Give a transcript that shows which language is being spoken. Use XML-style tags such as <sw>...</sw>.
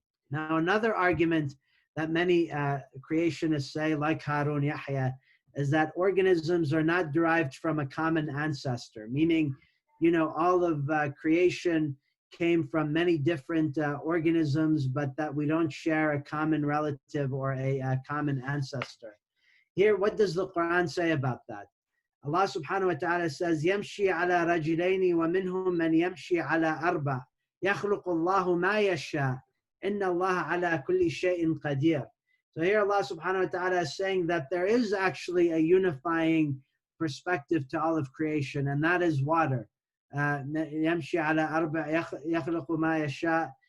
<en>Now, another argument that many creationists say, like Harun Yahya, is that organisms are not derived from a common ancestor, meaning all of creation came from many different organisms, but that we don't share a common relative or a common ancestor. Here, what does the Qur'an say about that? Allah subhanahu wa ta'ala says,</en> <ar>يَمْشِي عَلَى رَجِلَيْنِ وَمِنْهُمْ مَنْ يَمْشِي عَلَى أَرْبَعٍ يَخْلُقُ اللَّهُ مَا يَشَاءُ إِنَّ اللَّهَ عَلَى كُلِّ شَيْءٍ قَدِيرٌ.</ar> <en>So here Allah subhanahu wa ta'ala is saying that there is actually a unifying perspective to all of creation, and that is water.</en> <ar>يمشي على أربع يخلق ما يشاء.</ar>